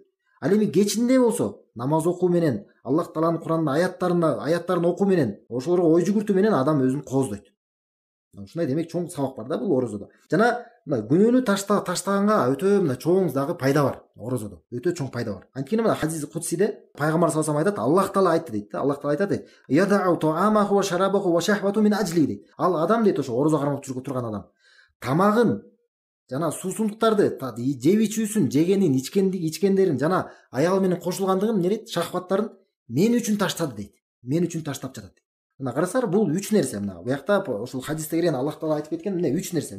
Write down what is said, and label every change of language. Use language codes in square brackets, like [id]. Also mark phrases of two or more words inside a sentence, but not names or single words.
[ky] Ал эми кечинде болсо, намаз окуу менен, Аллах Тааланын Кур'андын аяттарын окуу менен, ошолорго ой жүгүртүү менен адам өзүн кооздойт. Ушундай демек чоң сабак бар да бул орозодо. Жана мына күнөөнү таштаганга өтө мына чоң дагы пайда бар орозодо. Өтө чоң пайда бар. Анткени мына хадис кудсиде пайгамбар [ar] صلى الله عليه [ky] айтат, Аллах Таала айтты дейт да. Аллах Таала айтат: [ar] "يدع طعامه و شرابه و شهوته من أجلي" дейт. [ky] Ал адам дейт, ошо орозо кармап жүрүп турган адам тамагын жана суусундуктарды, жеп ичүүсүн, жегенин, ичкендерин жана аял менен кошулгандыгын эмне дейт? Шахваттарын мен үчүн таштады дейт. Мен үчүн таштап жатат. Мына карасаңар, бул 3 нерсе. Мына буякта ошол хадисте кирген Аллах Таала айтып кеткен эмне 3 нерсе.